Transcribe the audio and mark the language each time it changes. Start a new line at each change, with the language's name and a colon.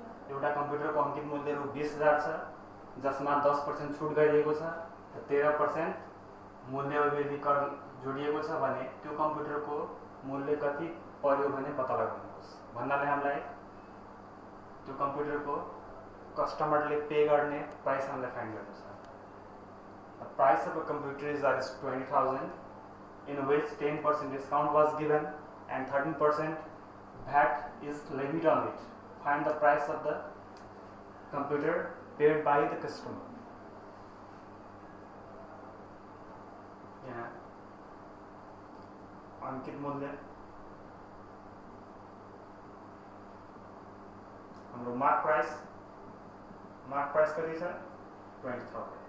Nepali: एउटा कम्प्युटरको अंकित मूल्य रु 20,000 छ, जसमा 10% छुट गरिएको छ र 13% मूल्य अभिवृद्धि कर जोडिएको छ भने त्यो कम्प्युटरको मूल्य कति पर्यो भने पत्ता लगाउनुहोस्। भन्नाले हामीलाई त्यो कम्प्युटरको कस्टमरले पे गर्ने प्राइस हामीलाई फाइन्ड गर्नु छ।
English: The price of a computer is ₹20,000, in which 10% discount was given and 13% VAT is levied on it. Find the price of the computer paid by the customer.
Nepali: यहाँ अंकित मूल्य हाम्रो मार्क प्राइस कति छ 20,000।